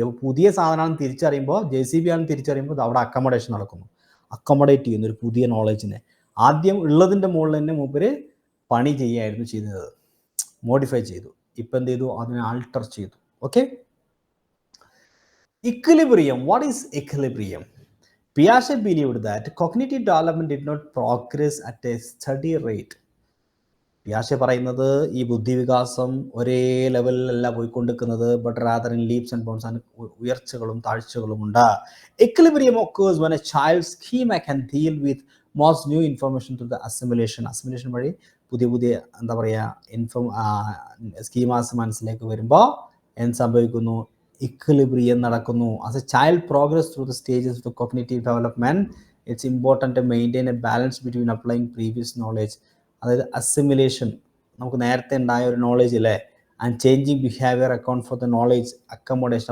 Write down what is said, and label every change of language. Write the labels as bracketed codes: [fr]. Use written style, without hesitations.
[ml] അപ്പോൾ പുതിയ സാധനമാണെന്ന് തിരിച്ചറിയുമ്പോൾ, JCB ആണെന്ന് തിരിച്ചറിയുമ്പോൾ അവിടെ അക്കോമഡേഷൻ നടക്കുന്നു, അക്കോമഡേറ്റ് ചെയ്യുന്ന ഒരു പുതിയ നോളേജിനെ. ആദ്യം ഉള്ളതിൻ്റെ മുകളിൽ തന്നെ മൂപ്പര് പണി ചെയ്യായിരുന്നു ചെയ്യുന്നത്, മോഡിഫൈ ചെയ്തു. ഇപ്പം എന്ത് ചെയ്തു, അതിനെ ആൾട്ടർ ചെയ്തു. Okay, equilibrium. [en] What is equilibrium? Piaget believed that cognitive development did not progress at a steady rate. [ml] പിയാഷെ പറയുന്നത് ഈ ബുദ്ധിവികാസം ഒരേ ലെവലിലല്ല പോയിക്കൊണ്ടിരിക്കുന്നത്, [en] but rather in leaps and bounds, [ml] ആണ് ഉയർച്ചകളും താഴ്ചകളും ഉണ്ട്. [en] Equilibrium occurs when a child's schema can deal with most new information through the assimilation. [ml] Assimilation വഴി പുതിയ എന്താ പറയുക സ്കീമാസ് മനസ്സിലേക്ക് വരുമ്പോൾ എന്ത് സംഭവിക്കുന്നു, ഇക്വിലിബ്രിയം നടക്കുന്നു. [en] as a child progress through the stages of the cognitive development, it's important to maintain a balance between applying previous knowledge, [ml] അതായത് അസിമിലേഷൻ, നമുക്ക് നേരത്തെ ഉണ്ടായ ഒരു നോളേജ് അല്ലേ, [en] And changing behaviour account for the knowledge accommodation.